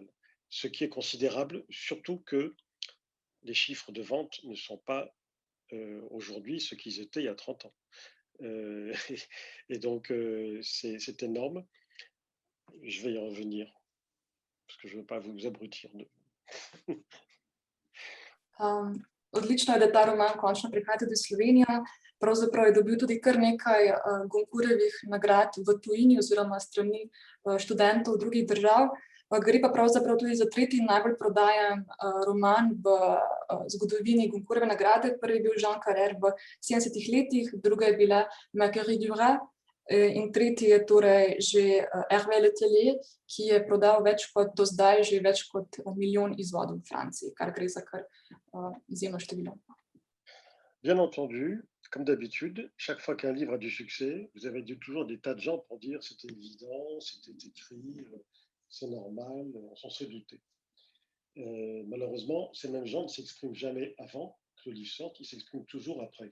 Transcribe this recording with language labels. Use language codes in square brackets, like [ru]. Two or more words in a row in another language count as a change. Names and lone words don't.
[fr] Ce qui est considérable, surtout que les chiffres de vente ne sont pas aujourd'hui ce qu'ils étaient il y a 30 ans. Et donc, c'est énorme. Je vais y revenir, parce que je ne veux pas vous abrutir. [sl] Odlično je, da ta roman končno prihaja tudi v Slovenijo. Pravzaprav je dobil tudi kar nekaj Goncourjevih nagrad v tujini oziroma strani študentov drugih držav. Gre pa pravzaprav tudi za tretji najbolj prodajan roman v zgodovini Goncourjeve nagrade. Prvi je bil Jean Carrière v 70 letih, druga je bila Marguerite Duras in tretji je torej že Hervé Le Tellier, ki je prodal do zdaj že več kot 1 milijon izvodov v Franciji, kar gre za kar izjemno število. [fr] Bien entendu, comme d'habitude, chaque fois qu'un livre a du succès, vous avez toujours des tas de gens pour dire c'était évident, c'était écrit, c'est normal, on s'en serait douté. Malheureusement, ces mêmes gens ne s'expriment jamais avant que le livre sorte, ils s'expriment toujours après.